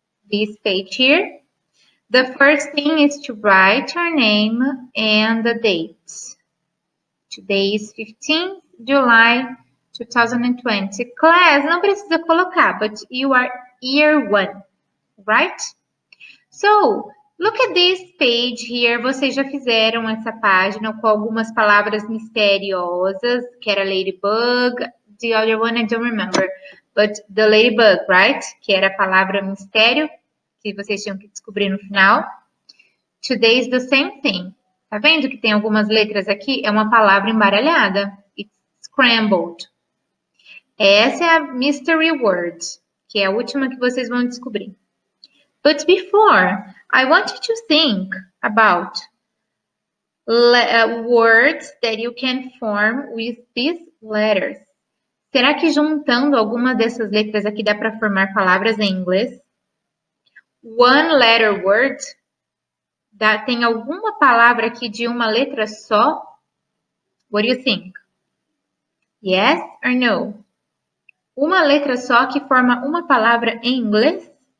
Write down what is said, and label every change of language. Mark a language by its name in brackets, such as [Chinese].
[English] This page here. The first thing is to write your name and the date. Today is 15th July 2020. Class, [Portuguese] não precisa colocar, [English] but you are year 1, right? So, look at this page here. [Portuguese] Vocês já fizeram essa página com algumas palavras misteriosas, que era ladybug. [English] The other one I don't remember, but the ladybug, right? [Portuguese] Que era a palavra mistério, que vocês tinham que descobrir no final. [English] Today is the same thing. [Portuguese] Tá vendo que tem algumas letras aqui? É uma palavra embaralhada. [English] It's scrambled. [Portuguese] Essa é a mystery word, que é a última que vocês vão descobrir. [English] But before, I want you to think about words that you can form with these letters. [Portuguese] Será que juntando alguma dessas letras aqui dá para formar palavras em inglês? [English] One letter word. [Portuguese] Tem alguma palavra aqui de uma letra só? [English] What do you think? Yes or no? [Portuguese] Uma letra só que forma uma palavra em inglês?